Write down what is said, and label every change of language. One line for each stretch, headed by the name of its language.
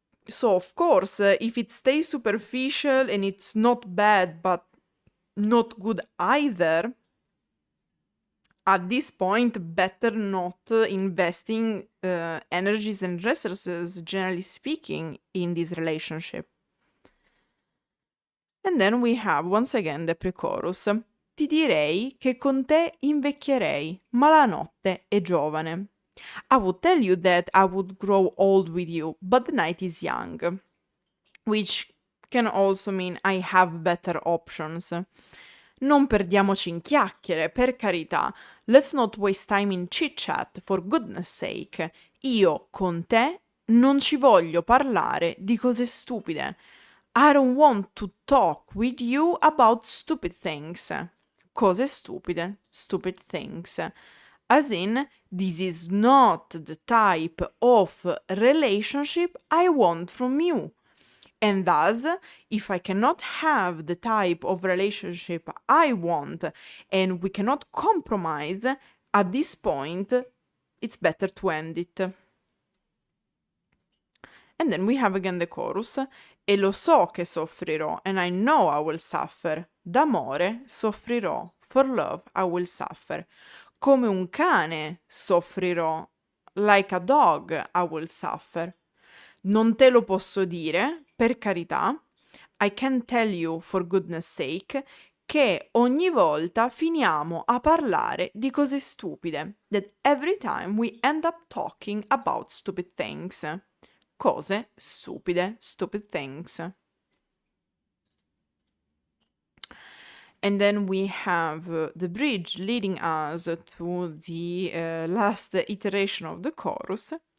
English: So of course, if it stays superficial and it's not bad but not good either, at this point, better not investing energies and resources, generally speaking, in this relationship. And then we have, once again, the pre-chorus.
Italian: Ti direi che con te invecchierei, ma la notte è giovane.
English: I would tell you that I would grow old with you, but the night is young. Which can also mean I have better options.
Italian: Non perdiamoci in chiacchiere, per carità.
English: Let's not waste time in chit-chat, for goodness sake.
Italian: Io, con te, non ci voglio parlare di cose stupide.
English: I don't want to talk with you about stupid things.
Italian: Cose stupide,
English: stupid things. As in, this is not the type of relationship I want from you. And thus, if I cannot have the type of relationship I want and we cannot compromise, at this point, it's better to end it. And then we have again the chorus.
Italian: E lo so che soffrirò,
English: and I know I will suffer.
Italian: D'amore soffrirò,
English: for love I will suffer.
Italian: Come un cane soffrirò,
English: like a dog I will suffer.
Italian: Non te lo posso dire, per carità,
English: I can tell you for goodness sake,
Italian: che ogni volta finiamo a parlare di cose stupide.
English: That every time we end up talking about stupid things.
Italian: Cose stupide,
English: stupid things. And then we have the bridge leading us to the last iteration of the chorus.